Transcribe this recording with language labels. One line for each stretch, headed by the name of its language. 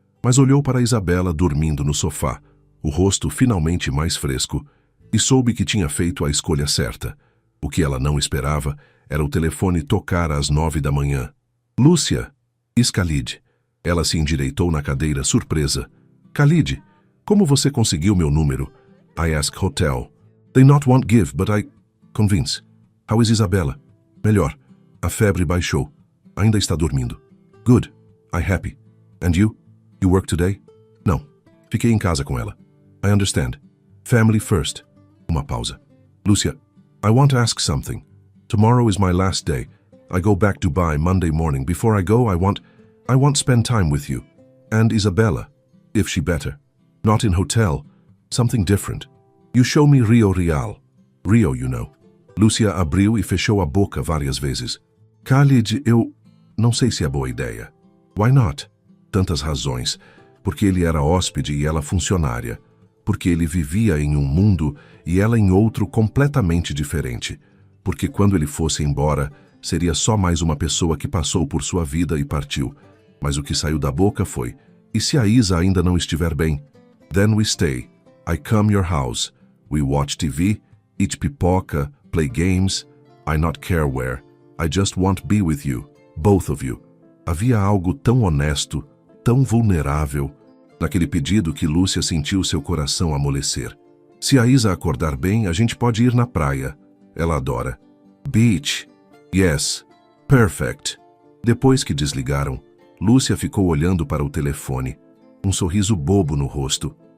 Portuguese: Mas olhou para Isabela dormindo no sofá, o rosto finalmente mais fresco, e soube que tinha feito a escolha certa. O que ela não esperava era o telefone tocar às 9 da manhã. "Lúcia!" "Khalid." Ela se endireitou na cadeira, surpresa. "Khalid, como você conseguiu meu número?"
English: "I ask hotel. They not won't give, but I convince." "How is Isabela?"
Portuguese: "Melhor. A febre baixou. Ainda está dormindo."
English: "Good. I happy. And you? You work today?"
Portuguese: "Não. Fiquei em casa com ela."
English: "I understand. Family first."
Portuguese: Uma pausa.
English: "Lúcia, I want to ask something. Tomorrow is my last day. I go back to Dubai Monday morning. Before I go, I want spend time with you. And Isabella, if she better. Not in hotel. Something different. You show me Rio Real. Rio, you know."
Portuguese: Lúcia abriu e fechou a boca várias vezes. "Khalid, eu não sei se é boa ideia."
English: "Why not?"
Portuguese: Tantas razões. Porque ele era hóspede e ela funcionária. Porque ele vivia em um mundo e ela em outro completamente diferente. Porque quando ele fosse embora, seria só mais uma pessoa que passou por sua vida e partiu. Mas o que saiu da boca foi, "E se a Isa ainda não estiver bem?"
English: "Then we stay. I come your house. We watch TV, eat pipoca, play games. I not care where. I just want be with you, both of you."
Portuguese: Havia algo tão honesto, tão vulnerável, naquele pedido que Lúcia sentiu seu coração amolecer. "Se a Isa acordar bem, a gente pode ir na praia. Ela adora."
English: "Beach. Yes. Perfect."
Portuguese: Depois que desligaram, Lúcia ficou olhando para o telefone, um sorriso bobo no rosto.